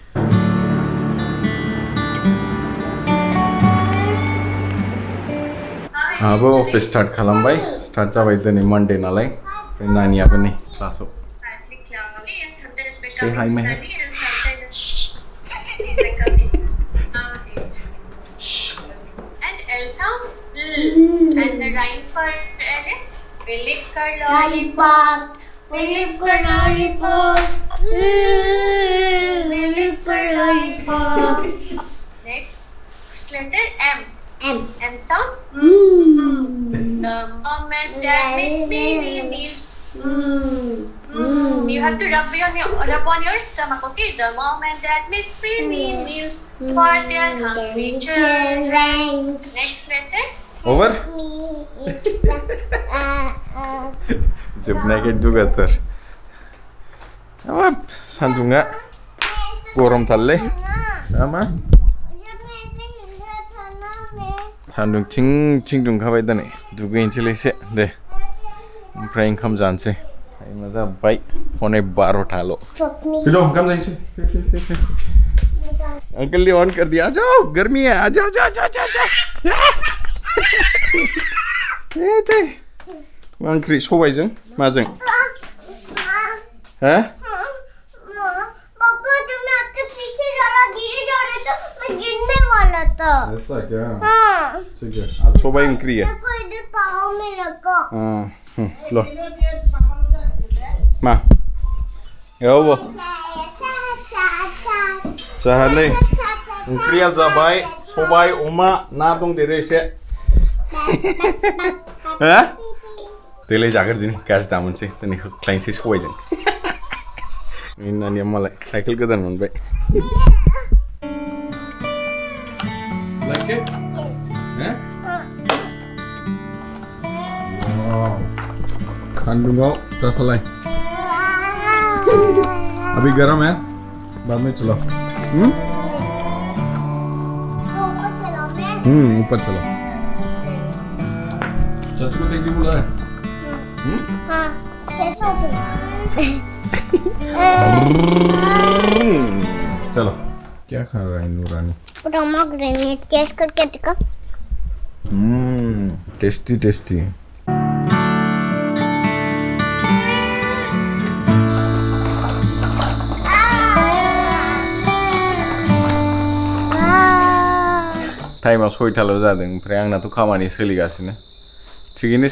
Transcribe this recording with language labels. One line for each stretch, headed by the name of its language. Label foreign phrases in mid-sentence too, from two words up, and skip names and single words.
Bodo: आंहाबो
English: office start
Bodo: खालामबाय स्टार्ट जाबाय दिनै मानडे नालाय ओमफ्राय नानियाबो नै क्लासाव से हाय मेहर
English: and L sound and the rhyme for Alice we lick her lollipop we lick her lollipop we lick her lollipop next letter M sound the mom and dad make baby meals you have to rub on your stomach okay the mom and dad make baby meals for their hungry children next letter
Bodo: over जोबनायखाय दुगाथार हाबाब सान्दुङा गरमथारलै मा सान्दुं थिं दुंखाबाय दिनै दुगैनोसैलै एसे दे ओमफ्राय ओंखाम जानोसै टाइमा जाबाय हनै 12टाल' फैद' ओंखाम जाहैसै
Hindi: अंकल ने ऑन कर दिया आ जाओ गर्मी है आ जाओ
Bodo: ओंख्रि सबायजों माजों
Hindi: हैं पापा जब मैं आपके पीछे जा रहा धीरे जा रहे तो मैं गिरने वाला था ऐसा क्या हाँ ठीक है आज
Bodo: सबाय ओंख्रि
Hindi: है देखो इधर पाँव में लगा
Bodo: लो मा यावो जाहानै ओंख्रिया जाबाय सबाय अमा ना दंदेरो एसे हो देलाय जाग्रोदिनि गाज्रि दामोनसै दिनै होख्लायनोसै सबायजों नानिया मालाय साइकेल गोदान मोनबाय
English: Like it? Yeah? Wow.
Bodo: सान्दुङाव दा सालाय
Hindi: अभी गरम है बाद में चलो ऊपर चलो चाचू को देख के बुला है हाँ चलो क्या खा रहा है नूरानी
English: pomegranate taste
Hindi: करके देखो
Bodo: टेस्टी टाइमा 6टाल' जादों ओमफ्राय आंनाथ' खामानि सोलिगासिनो थिगैनो सोलिलांबाय